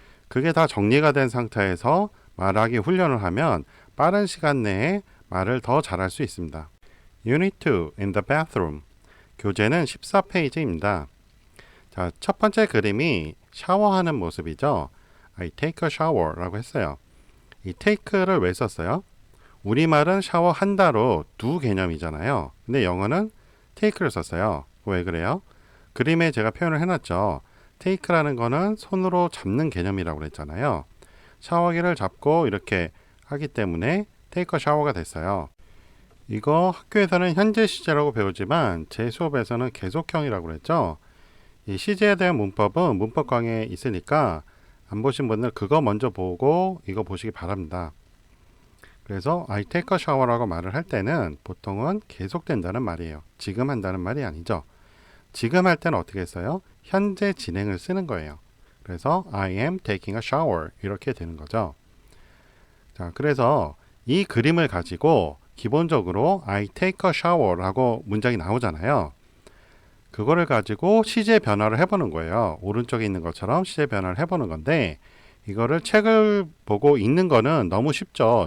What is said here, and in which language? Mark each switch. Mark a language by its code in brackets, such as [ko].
[ko] 그게 다 정리가 된 상태에서 말하기 훈련을 하면 빠른 시간 내에 말을 더 잘할 수 있습니다. [en] Unit 2 in the bathroom. [ko] 교재는 14페이지입니다. 자, 첫 번째 그림이 샤워하는 모습이죠. [en] I take a shower라고 [ko] 했어요. 이 take를 왜 썼어요? 우리말은 샤워한다로 두 개념이잖아요. 근데 영어는 take를 썼어요. 왜 그래요? 그림에 제가 표현을 해놨죠. take라는 거는 손으로 잡는 개념이라고 그랬잖아요. 샤워기를 잡고 이렇게 하기 때문에 take a shower가 됐어요. 이거 학교에서는 현재 시제라고 배우지만 제 수업에서는 계속형이라고 그랬죠. 이 시제에 대한 문법은 문법 강의에 있으니까 안 보신 분들 그거 먼저 보고 이거 보시기 바랍니다. 그래서 [en] I take a shower [ko] 라고 말을 할 때는 보통은 계속된다는 말이에요. 지금 한다는 말이 아니죠. 지금 할 때는 어떻게 써요? 현재 진행을 쓰는 거예요. 그래서 [en] I am taking a shower [ko] 이렇게 되는 거죠. 자, 그래서 이 그림을 가지고 기본적으로 [en] I take a shower [ko] 라고 문장이 나오잖아요. 그거를 가지고 시제 변화를 해보는 거예요. 오른쪽에 있는 것처럼 시제 변화를 해보는 건데 이거를 책을 보고 읽는 거는 너무 쉽죠.